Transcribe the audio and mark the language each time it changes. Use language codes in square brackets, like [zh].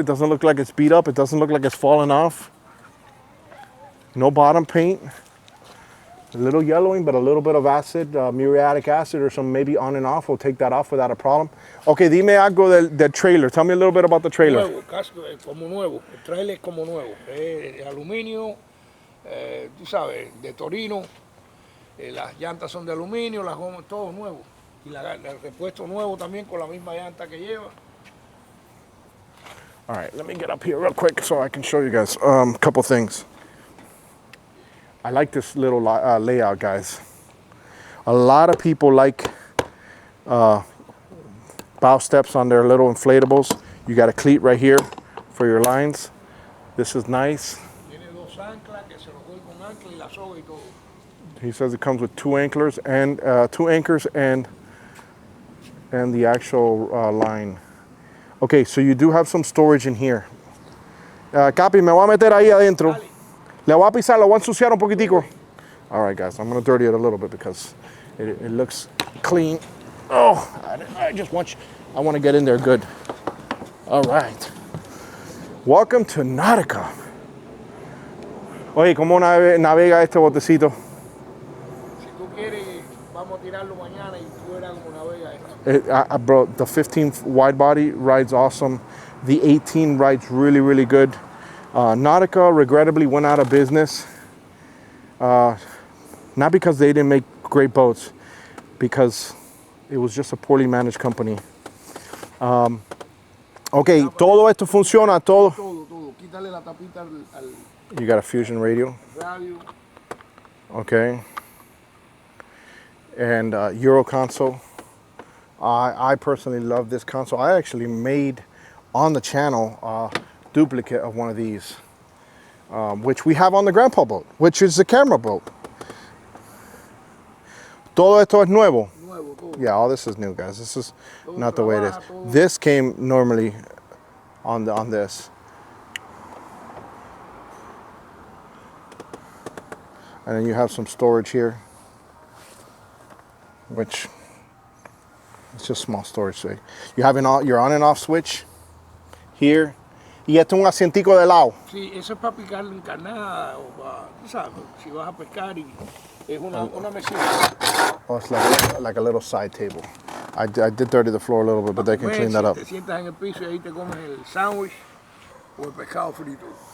[en] It doesn't look like it's beat up. It doesn't look like it's falling off. No bottom paint. A little yellowing, but a little bit of acid, muriatic acid or some maybe on and off. We'll take that off without a problem. Okay, [es] dime algo del trailer. [en] Tell me a little bit about the trailer. [es] Nuevo, casco, como nuevo. El trailer es como nuevo. Aluminio, tú sabes, de Torino. Las llantas son de aluminio, las gomas, todo nuevo. Y el repuesto nuevo también con la misma llanta que lleva. [en] All right, let me get up here real quick so I can show you guys a couple things. I like this little layout, guys. A lot of people like bow steps on their little inflatables. You got a cleat right here for your lines. This is nice. [es] Tiene dos anclas que se los doy con ancla y la soga y todo. [en] He says it comes with 2 anchors and 2 anchors and the actual line. Okay, so you do have some storage in here. [es] Capi, me voy a meter ahí adentro. Dale. Le voy a pisar, lo voy a ensuciar un poquitico. [en] All right, guys, I'm gonna dirty it a little bit because it looks clean. Oh, I just want you, I want to get in there good. All right. Welcome to Nautica. [es] Oye, ¿cómo navega este botecito? Si tú quieres, vamos a tirarlo mañana y tú verás cómo navega esto. [en] Bro, the 15 wide body rides awesome. The 18 rides really, really good. Nautica regrettably went out of business. Not because they didn't make great boats, because it was just a poorly managed company. [es] Okay, todo esto funciona, todo. Todo. Quítale la tapita al [en] You got a Fusion radio. [es] radio. [en] Okay. And Euro console. I personally love this console. I actually made on the channel a duplicate of one of these, which we have on the grandpa boat, which is the camera boat. [es] Todo esto es nuevo. Nuevo, todo. [en] Yeah, all this is new, guys. This is [es] Todo [en] not the way it is. [es] trabaja, todo. [en] This came normally on this. And then you have some storage here, which it's just small storage. So you have your on and off switch here. [es] Y esto es un asientico de lado. Sí, eso es para picar encarnada o para, tú sabes, si vas a pescar y es una mesita. [en] Oh, it's like a little side table. I did dirty the floor a little bit, but they can clean that up. [es] Te sientas en el piso y ahí te comes el sándwich o el pescado frito.